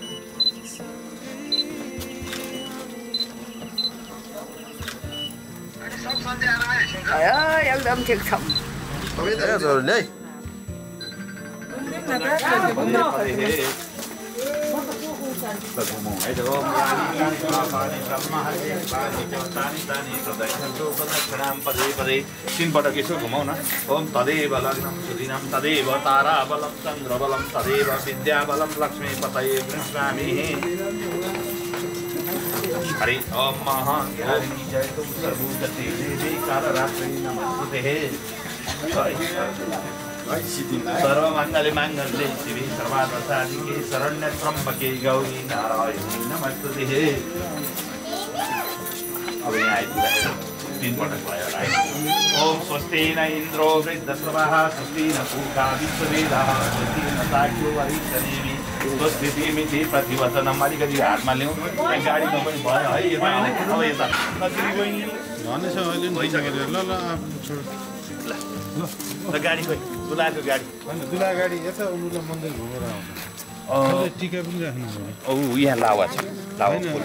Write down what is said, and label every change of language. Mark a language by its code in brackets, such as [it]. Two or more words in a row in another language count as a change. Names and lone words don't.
[ne] एकदम ठिक छ तीनपटक यसो घुमाउ न। [sa] ओम तदेव लग्नं सुदिनं तदेव ताराबलं चन्द्रबलं तदेव विद्याबलं लक्ष्मीपतये गृह्णामि। हरि ओम महाज्ञानी जयतु सर्वभूतते देवी कालरात्रि नमस्ते। सर्वमङ्गले माङ्गल्ये शिवे सर्वार्थसाधिके शरण्ये त्र्यम्बके गौरी नारायणी नमस्ते। [ne] अब यहाँ आइपुग्दा तीनपटक भयो होला है। [sa] ओम स्वस्ति न इन्द्रो वृद्धश्रवः स्वस्ति न पूषा विश्ववेदाः स्वस्ति न साक्ष्यो वरिष्ठनेमि स्वस्तिमिति प्रतिवचनम्। [ne] अलिकति हातमा ल्याउँ त्यहाँ गाडीमा पनि भयो है। यता अब यता कसरी गइन् ल गाडी खोइ दुलाको गाडी दुला गाडी यता उनीहरूलाई मन्दिर घुमेर आउँछ टिका पनि राख्नु पर्यो। औ यहाँ लावा छ लावा